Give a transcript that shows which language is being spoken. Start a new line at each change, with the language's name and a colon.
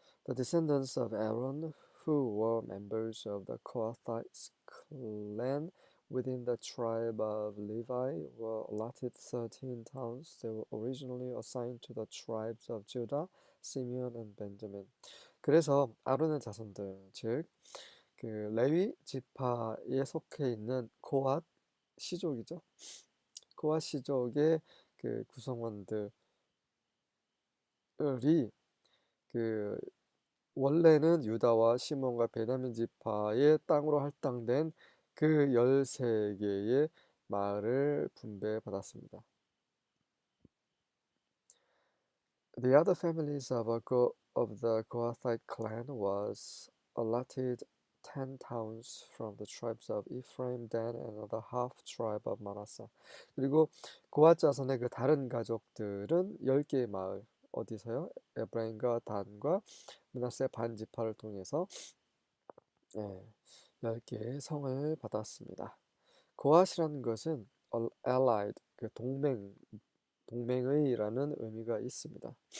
English: The descendants of Aaron who were members of the Kohathite clan within the tribe of Levi were allotted 13 towns. They were originally assigned to the tribes of Judah, Simeon, and Benjamin.
Korean: 그래서 아론의 자손들, 즉 그 레위 지파에 속해 있는 고앗 시족이죠. 고앗 시족의 그 구성원들이 그 원래는 유다와 시몬과 베냐민 지파의 땅으로 할당된 그 13개의 마을을 분배받았습니다.
English: The other families of the Kohathite clan was allotted 10 towns from the tribes of Ephraim, Dan, and another half tribe of Manasseh.
Korean: 그리고 고앗 자손의 그 다른 가족들은 10개의 마을, 어디서요? 에브라임과 단과 므낫세 반 지파를 통해서 10개의 성을 받았습니다. 고앗이라는 것은 allied, 그 동맹의라는 의미가 있습니다.